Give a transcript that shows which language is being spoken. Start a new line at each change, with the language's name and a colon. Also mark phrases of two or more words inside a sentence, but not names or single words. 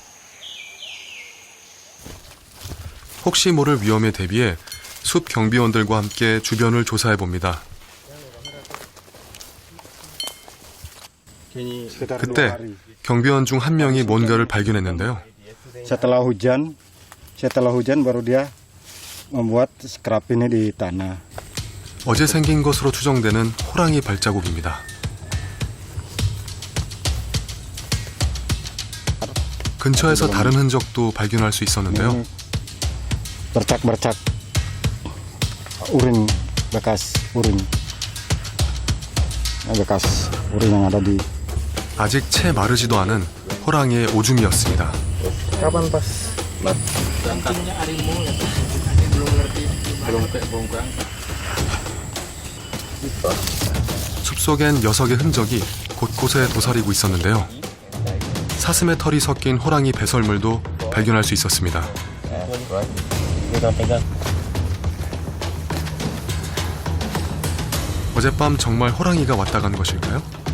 Korean: 혹시 모를 위험에 대비해 숲 경비원들과 함께 주변을 조사해 봅니다. 그때 경비원 중 한 명이 뭔가를 발견했는데요.
Indonesian: Setelah hujan baru dia membuat scrap ini di tanah.
Korean: 어제 생긴 것으로 추정되는 호랑이 발자국입니다. 근처에서 다른 흔적도 발견할 수 있었는데요.
Indonesian: Bercak-bercak urin, bekas urin. Bekas urin yang ada di.
Korean: 아직 채 마르지도 않은 호랑이의 오줌이었습니다.
Indonesian: Kapan pas? Kencingnya harimau ya, belum ngerti, belum keangkat.
Korean: 숲속엔 녀석의 흔적이 곳곳에 도사리고 있었는데요. 사슴의 털이 섞인 호랑이 배설물도 발견할 수 있었습니다. 어젯밤 정말 호랑이가 왔다 간 것일까요?